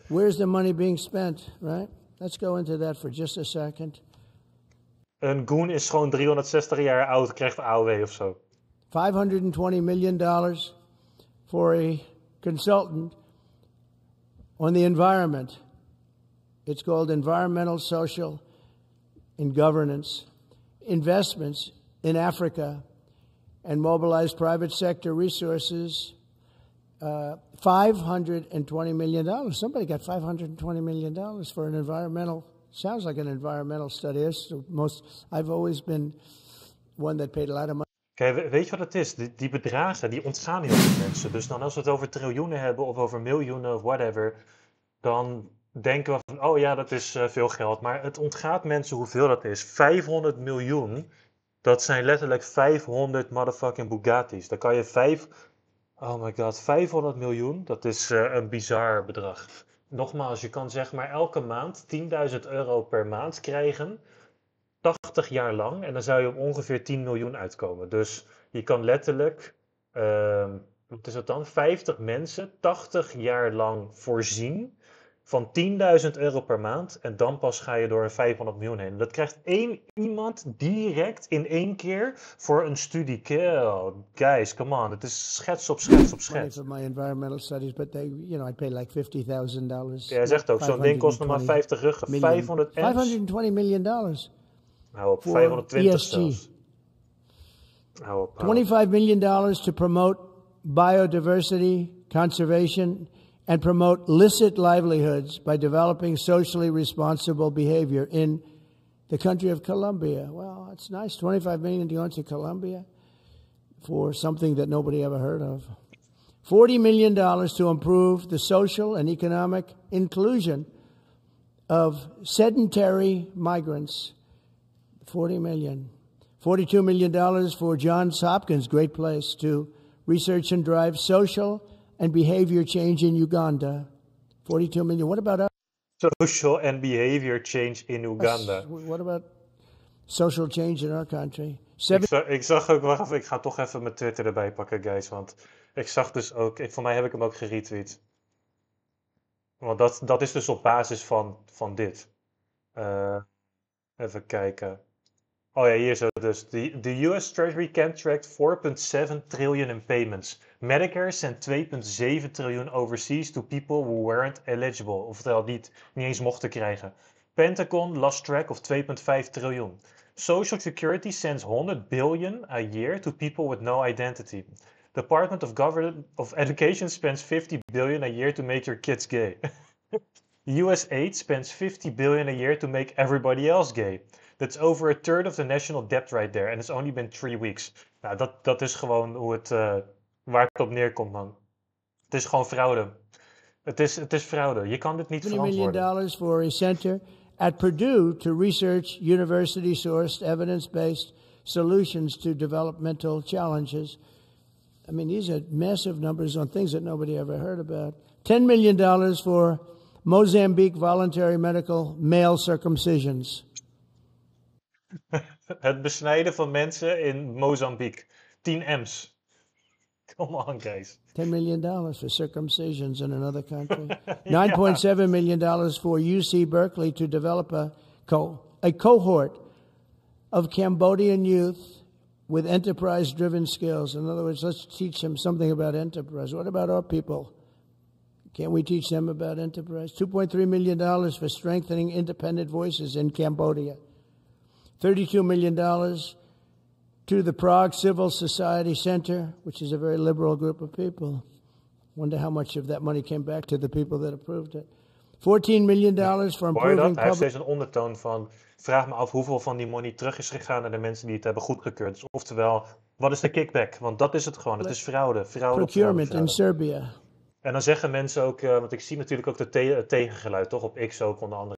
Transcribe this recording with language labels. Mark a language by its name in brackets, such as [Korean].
[English] Where's the money being spent, right? Let's go into that for just a second. [Dutch] Een goon is gewoon 360 jaar oud, krijgt AOW of zo. [English] $520 million for a consultant on the environment. It's called environmental, social, and governance. Investments in Africa and mobilize private sector resources. $520 million. Somebody got $520 million for an environmental, sounds like an environmental study. That's the most, I've always been one that paid a lot of money. [Dutch] Kijk, weet je wat het is? Die bedragen, die ontgaan heel veel mensen. Dus dan als we het over triljoenen hebben of over miljoenen of whatever, dan denken we van, oh ja, dat is veel geld. Maar het ontgaat mensen hoeveel dat is. 500 miljoen, dat zijn letterlijk 500 motherfucking Bugattis. Dan kan je [English] oh my god, [Dutch] 500 miljoen, dat is een bizar bedrag. Nogmaals, je kan zeg maar elke maand 10.000 euro per maand krijgen, 80 jaar lang, en dan zou je op ongeveer 10 miljoen uitkomen. Dus je kan letterlijk, wat is dat dan, 50 mensen 80 jaar lang voorzien van 10.000 euro per maand en dan pas ga je door een 500 miljoen heen. Dat krijgt één iemand direct in één keer voor een studie. [English] Guys, come on. [Dutch] Het is schets op schets op schets. [English] For my environmental studies, but they, I pay like $50,000. [Dutch] Ja, hij zegt ook, zo'n ding kost nog maar 50 ruggen. [English] 520 million dollars. [Dutch] Hou op, 520 [English] ESG. [Dutch] zelfs. Hou op. [English] $25 million to promote biodiversity, conservation, and promote licit livelihoods by developing socially responsible behavior in the country of Colombia. Well, it's nice. $25 million to go into Colombia for something that nobody ever heard of. $40 million to improve the social and economic inclusion of sedentary migrants. $40 million. $42 million for Johns Hopkins, great place, to research and drive social and behavior change in Uganda. $42 million. What about us? Social and behavior change in Uganda. What about social change in our country? [Dutch] Ik zag ook, wacht even, ik ga toch even mijn Twitter erbij pakken, guys. Want ik zag dus ook, voor mij heb ik hem ook geretweet. Want dat is dus op basis van dit. Even kijken. Oh ja, hier zo dus. [English] The US Treasury contract 4.7 trillion in payments. Medicare sent 2.7 triljoen overseas to people who weren't eligible. [Dutch] Oftewel, niet eens mochten krijgen. [English] Pentagon lost track of 2.5 triljoen. Social Security sends 100 billion a year to people with no identity. Department of Education spends 50 billion a year to make your kids gay. USAID spends 50 billion a year to make everybody else gay. That's over a third of the national debt right there. And it's only been 3 weeks. [Dutch] Nou, dat is gewoon hoe waar het op neerkomt, man. Het is gewoon fraude. Het is fraude. Je kan dit niet verantwoorden. [English] $20 million for a center at Purdue to research university-sourced, evidence-based solutions to developmental challenges. I mean, these are massive numbers on things that nobody ever heard about. $10 million for Mozambique voluntary medical male circumcisions. [Dutch] Het besnijden van mensen in Mozambique. [English] 10 M's. Come on, guys. $10 million for circumcisions in another country. $9.7 million for UC Berkeley to develop a cohort of Cambodian youth with enterprise-driven skills. In other words, let's teach them something about enterprise. What about our people? Can't we teach them about enterprise? $2.3 million for strengthening independent voices in Cambodia. $32 million to the Prague Civil Society Center, which is a very liberal group of people. Wonder how much of that money came back to the people that approved it. $14 million for improving [Dutch] Hij heeft steeds een ondertoon van, vraag me af hoeveel van die money terug is gegaan naar de mensen die het hebben goedgekeurd. Dus oftewel, wat is de kickback? Want dat is het gewoon, het is fraude. [English] Procurement in Serbia. [Dutch] En dan zeggen mensen ook, want ik zie natuurlijk ook het tegengeluid, toch? Op X ook onder andere.